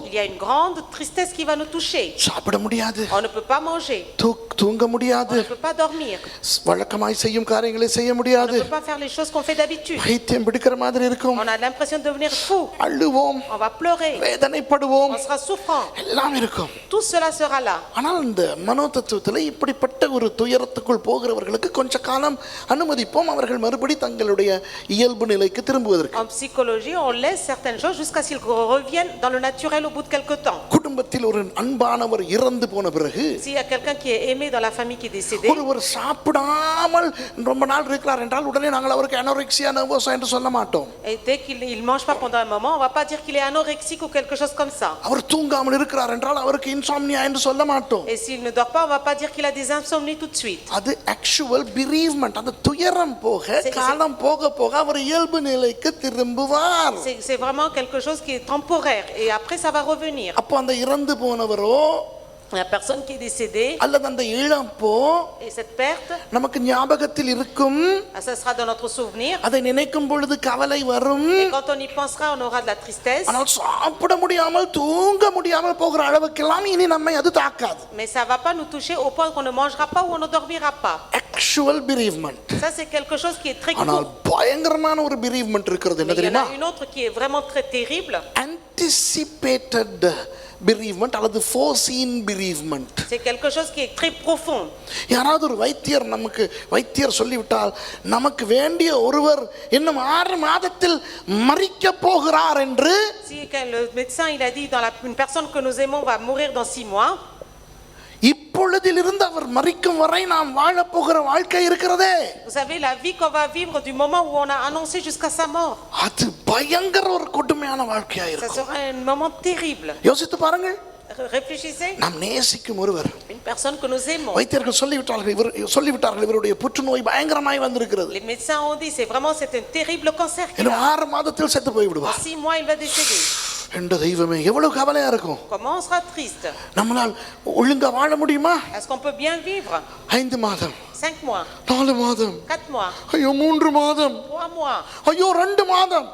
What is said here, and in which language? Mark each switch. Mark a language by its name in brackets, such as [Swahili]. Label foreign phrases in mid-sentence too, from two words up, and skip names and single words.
[French] il y a une grande tristesse qui va nous toucher. [Tamil] சாப்பிட முடியாது, [French] On ne peut pas manger, [Tamil] தூங்க முடியாது, [French] on ne peut pas dormir, [Tamil] வழக்கமாய் செய்யும் காரியங்களை செய்ய [French] on ne [Tamil] முடியாது, [French] peut pas faire les choses qu'on fait d'habitude. [Tamil] பைத்தியம் பிடிக்கிற மாதிரி இருக்கும், [French] On a l'impression de devenir fou, [Tamil] அழுவோம், [French] on va pleurer, [Tamil] வேதனைப்படுவோம், [French] on sera souffrant. [Tamil] எல்லாம் இருக்கும். [French] Tout cela sera là. [Tamil] ஆனால் இந்த மனோதத்துவத்தில் இப்படிப்பட்ட ஒரு துயரத்துக்குள் போகிறவர்களுக்கு கொஞ்ச காலம் அனுமதிப்போம், அவர்கள் மறுபடி தங்களுடைய இயல்பு நிலைக்கு திரும்புவதற்கு. [French] En psychologie, on laisse certaines choses jusqu'à ce qu'ils reviennent dans le naturel au bout de quelque temps. [Tamil] குடும்பத்தில் ஒரு அன்பானவர் இறந்து போன பிறகு [French] S'il y a quelqu'un qui est aimé dans la famille ami qui est décédé. [Tamil] ஒருவர் சாப்பிடாமல் ரொம்ப நாள் இருக்கிறார் என்றால் உடனே நாங்கள் அவருக்கு [English] anorexia nervosa [Tamil] என்று சொல்ல மாட்டோம். [French] Et dès qu'il ne mange pas pendant un moment, on va pas dire qu'il est anorexique ou quelque chose comme ça. [Tamil] அவர் தூங்காமல் இருக்கிறார் என்றால் அவருக்கு இன்சாம்னியா என்று சொல்ல மாட்டோம். [French] Et s'il ne dort pas, on va pas dire qu'il a des insomnies tout de suite. [Tamil] அது [English] actual bereavement. [Tamil] அந்த துயரம் போக காலம் போக போக அவர் இயல்பு நிலைக்கு திரும்புவார். [French] C'est vraiment quelque chose qui est temporaire et après ça va revenir. [Tamil] அப்போ அந்த இறந்து போனவரோ [French] La personne qui est décédée [Tamil] அல்லது அந்த இழப்போ [French] et cette perte, [Tamil] நமக்கு ஞாபகத்தில் இருக்கும். [French] ça sera dans notre souvenir. [Tamil] அதை நினைக்கும் பொழுது கவலை வரும். [French] Et quand on y pensera, on aura de la tristesse. [Tamil] ஆனால் சாப்பிட முடியாமல் தூங்க முடியாமல் போகிற அளவுக்கெல்லாம் இனி நம்மை அது தாக்காது. [French] Mais ça va pas nous toucher au point qu'on ne mangera pas ou on ne dormira pas. [English] actual bereavement. [French] Ça c'est quelque chose qui est très [Tamil] ஆனால் [French] court. [Tamil] பயங்கரமான ஒரு bereavement இருக்கிறது. என்ன [French] Il y en [Tamil] தெரியுமா? [French] a une autre qui est vraiment très terrible. [English] Anticipated bereavement அல்லது foreseen bereavement. [French] C'est quelque chose qui est très profond. [Tamil] யாராவது ஒரு வைத்தியர் சொல்லிவிட்டால் நமக்கு வேண்டிய ஒருவர் இன்னும் 6 மாதத்தில் மரிக்க போகிறார் என்று. [French] Si le médecin il a dit une personne que nous aimons va mourir dans 6 mois. [Tamil] இப்பொழுதிலிருந்து அவர் மரிக்கும் வரை நாம் வாழ போகிற வாழ்க்கை இருக்கிறதே. [French] Vous savez la vie qu'on va vivre du moment où on a annoncé jusqu'à sa mort. [Tamil] அது பயங்கர ஒரு கொடுமையான வாழ்க்கையா [French] Ça [Tamil] இருக்கும். [French] sera un moment terrible. [Tamil] யோசித்து பாருங்கள். [French] Réfléchissez. [Tamil] நாம் நேசிக்கும் ஒருவர் [French] Une personne que nous aimons. [Tamil] வைத்தியர்கள் சொல்லிவிட்டார்கள் இவருடைய புற்றுநோய் பயங்கரமாய் வந்திருக்கிறது. [French] Les médecins ont dit c'est un terrible cancer. [Tamil] இன்னும் 6 மாதத்தில் செத்து போய் விடுவார். [French] 6 mois il va décéder. [Tamil] என்ற தெய்வமே எவ்வளவு கவலையா இருக்கும். [French] Comment on sera triste? [Tamil] நம்மால் ஒழுங்கா வாழ முடியுமா? [French] Est-ce qu'on peut bien vivre? [Tamil] 5 மாதம் [French] 5 mois [Tamil] 4 மாதம் [French] 4 mois [Tamil] ஐயோ 3 மாதம் [French] 3 mois [Tamil] ஐயோ 2 மாதம்